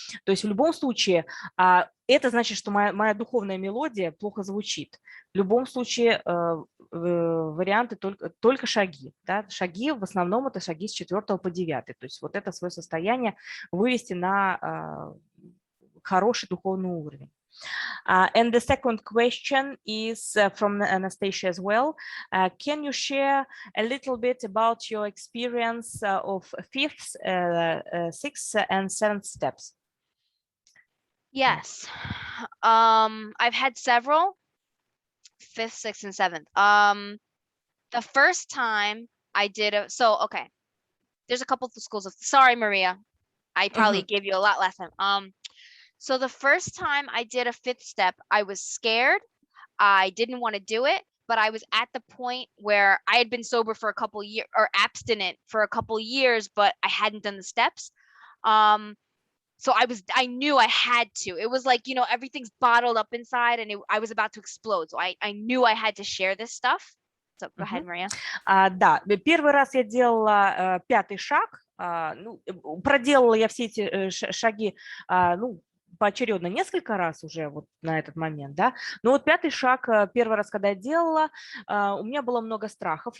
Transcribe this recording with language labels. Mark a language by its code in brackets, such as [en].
[ru] То есть в любом случае это значит, что моя духовная мелодия плохо звучит. В любом случае варианты только шаги. Да? Шаги в основном это шаги с 4 по 9. То есть вот это свое состояние вывести на хороший духовный уровень. [en] And the second question is from Anastasia as well. Can you share a little bit about your experience of 5th, 6th, and 7th steps? Yes. I've had several, 5th, 6th, and 7th. The first time I did okay. There's a couple of schools of, sorry, Maria. I probably gave you a lot last time. So the first time I did a 5th step, I was scared. I didn't want to do it, but I was at the point where I had been sober for a couple years, or abstinent for a couple years, but I hadn't done the steps. So I knew I had to. It was like, everything's bottled up inside and I was about to explode. So I knew I had to share this stuff. So go ahead, Maria. [ru] Да, первый раз я делала 5-й шаг. Проделала я все эти шаги, поочередно несколько раз уже вот на этот момент, да. Но вот 5-й шаг, первый раз, когда я делала, у меня было много страхов.